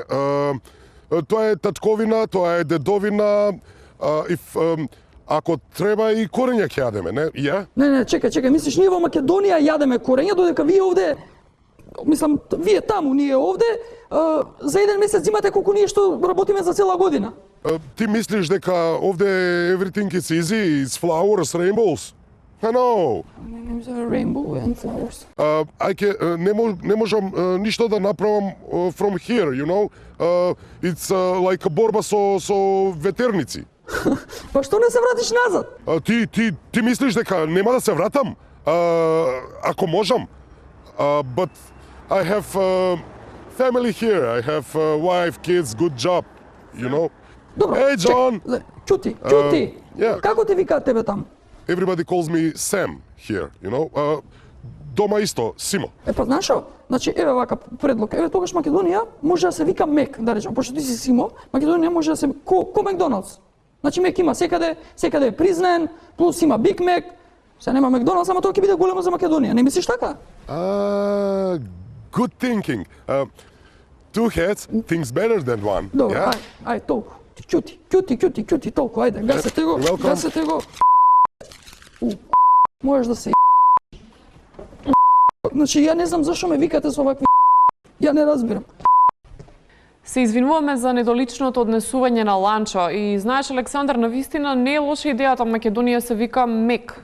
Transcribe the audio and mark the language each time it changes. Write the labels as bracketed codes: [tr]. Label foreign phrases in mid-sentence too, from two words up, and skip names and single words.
[mk] Тоа е татковина, тоа е дедовина, ако треба и корења ќе јадеме, не? Не, чекај, мислиш ние во Македонија јадеме корења, додека вие овде, мислам, вие таму, ние овде, за еден месец имате колку ние што работиме за цела година. Ти мислиш дека овде [en] everything is easy, it's flowers, rainbows? No. Rainbow and flowers. [mk] Не можам ништо да направам [en] from here, you know? It's like [mk] борба со ветерници. Па што не се вратиш назад? Ти мислиш дека нема да се вратам? Ако можам. [en] But I have family here. I have wife, kids, good job, you know? [mk] Добро. [en] Hey, John. [mk] Чути. Како те викаат тебе таму? [en] Everybody calls me Sam here, you know? [mk] Дома исто, Симо. Па знаеш што? Значи, еве вака предлог. Еве тогаш Македонија може да се вика Мек, да речем, пошто ти си Симо, Македонија може да се ко Макдоналдс. Значи Мек има секаде е признаен, плюс има Биг Мек. Се нема Макдоналдс, ама тоа ќе биде големо за Македонија. Не мислиш така? [en] Good thinking. Two heads thinks better than one. [mk] Добро, ај толку. Кјути, толку, ајде, гасете го. Можеш да се Значи, ја не знам зашо ме викате со овакви ја не разбирам. Се извинуваме за недоличното однесување на Ланчо и знаеш, Александар, навистина не е лоша идејата Македонија се вика Мек.